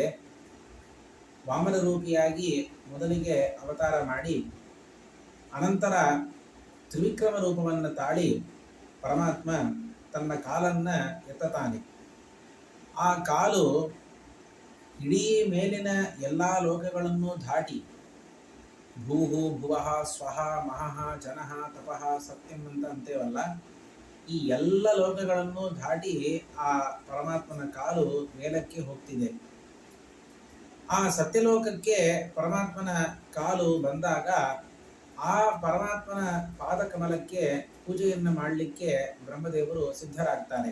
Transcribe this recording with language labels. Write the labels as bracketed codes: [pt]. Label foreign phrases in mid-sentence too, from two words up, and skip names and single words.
[kn] ವಾಮನ ರೂಪಿಯಾಗಿ ಮೊದಲಿಗೆ ಅವತಾರ ಮಾಡಿ ಅನಂತರ ತ್ರಿವಿಕ್ರಮ ರೂಪವನ್ನು ತಾಳಿ ಪರಮಾತ್ಮ ತನ್ನ ಕಾಲನ್ನು ಎತ್ತತಾನೆ. ಆ ಕಾಲು ಇಡೀ ಮೇಲಿನ ಎಲ್ಲ ಲೋಕಗಳನ್ನು ದಾಟಿ [sa] ಭೂಹು ಭುವಃ ಸ್ವಹ ಮಹಃ ಜನಃ ತಪಃ ಸತ್ಯಂ [kn] ಅಂತ ಅಂತೇವಲ್ಲ, ಈ ಎಲ್ಲ ಲೋಕಗಳನ್ನು ದಾಟಿ ಆ ಪರಮಾತ್ಮನ ಕಾಲು ಮೇಲಕ್ಕೆ ಹೋಗ್ತಿದೆ. ಆ ಸತ್ಯಲೋಕಕ್ಕೆ ಪರಮಾತ್ಮನ ಕಾಲು ಬಂದಾಗ ಆ ಪರಮಾತ್ಮನ ಪಾದಕಮಲಕ್ಕೆ ಪೂಜೆಯನ್ನು ಮಾಡಲಿಕ್ಕೆ ಬ್ರಹ್ಮದೇವರು ಸಿದ್ಧರಾಗ್ತಾರೆ.